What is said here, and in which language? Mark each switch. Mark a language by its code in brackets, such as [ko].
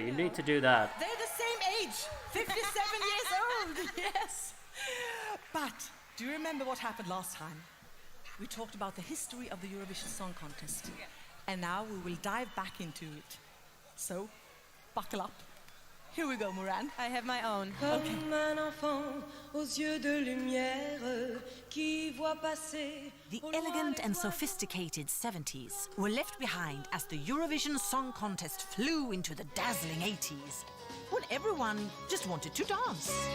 [en] You need to do that. They're the same age, 57 years old. Yes. But do you remember what happened last time? We talked about the history of the Eurovision Song Contest, and now we will dive back into it. So, buckle up. Here we go, Moran. I have my own. [fr] Comme un enfant aux yeux de lumière qui voit passer [en] The elegant and sophisticated 70s were left behind as the Eurovision Song Contest flew into the dazzling 80s, when everyone just wanted to dance.